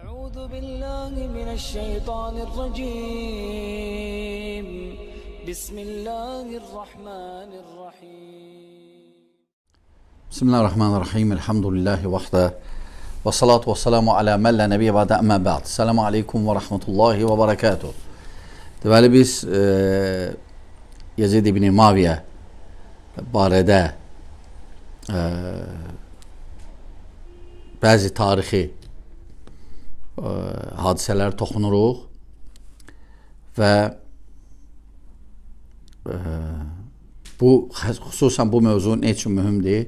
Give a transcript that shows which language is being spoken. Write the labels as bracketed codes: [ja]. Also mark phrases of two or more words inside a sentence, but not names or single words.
[ar] أعوذ بالله من الشيطان الرجيم بسم الله الرحمن الرحيم بسم الله الرحمن الرحيم الحمد لله وحده والصلاة والسلام على من لا نبي بعده أما بعد. السلام عليكم ورحمة الله وبركاته. [az] Deməli biz Yezid ibn Muaviyə barədə bəzi tarixi hadisələr toxunuruq və xüsusən bu mövzu nə üçün mühümdir?